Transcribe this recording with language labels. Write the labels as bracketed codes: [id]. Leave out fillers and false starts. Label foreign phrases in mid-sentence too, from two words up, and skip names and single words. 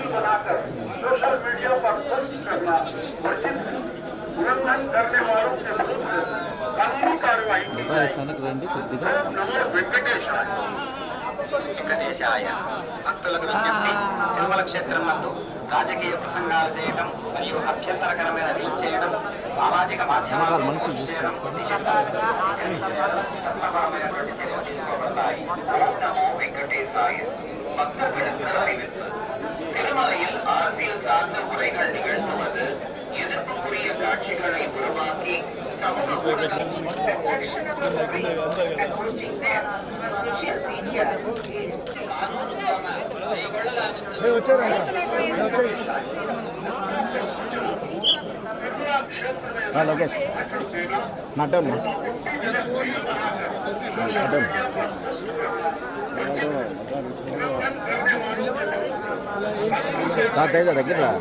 [hi] बनाकर सोशल मीडिया पर पोस्ट करना वर्जित उल्लंघन करने वालों के विरुद्ध कानूनी कार्रवाई की जाएगी। नमो वेंकटेशाय। [te] వెంకటేశాయ. భక్తులకు విజ్ఞప్తి, తిరుమల క్షేత్రం నందు రాజకీయ ప్రసంగాలు చేయడం మరియు అభ్యంతరకరమైన రీల్ చేయడం, సామాజిక మాధ్యమాలు పోస్ట్ చేయడం చట్టపరమైనటువంటి చర్యలు తీసుకోబడతాయి. నమో వెంకటేశాయ. [ta] பக்தர்களுக்கு அறிவிப்பு. திருமலையில் அரசியல் சார்ந்த உரைகள் நிகழ்த்துவது எதிர்ப்புக்குரிய காட்சிகளை உருவாக்கி சமூக [te] లోకేష్ మటన్ తేజ దగ్గర